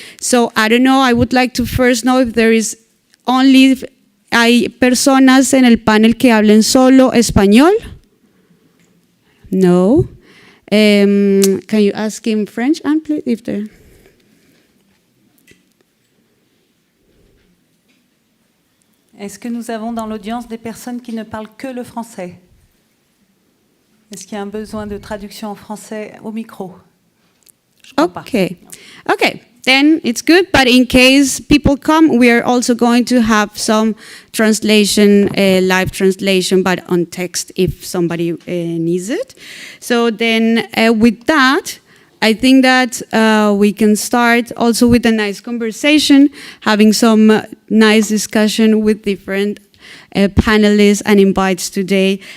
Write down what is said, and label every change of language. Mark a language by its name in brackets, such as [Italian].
[English] So I don't know, I would like to first know if there is [Spanish] hay personas en el panel que hablen solo español? [English] No. Can you ask him French, Anne, please, if there... [French] Est-ce que nous avons dans l'audience des personnes qui ne parlent que le français? Est-ce qu'il y a un besoin de traduction en français au micro? Je crois pas. [English] Okay, then it's good, but in case people come, we are also going to have some translation, live translation, but on text if somebody needs it. So then with that, I think that we can start also with a nice conversation, having some nice discussion with different panelists and invites today.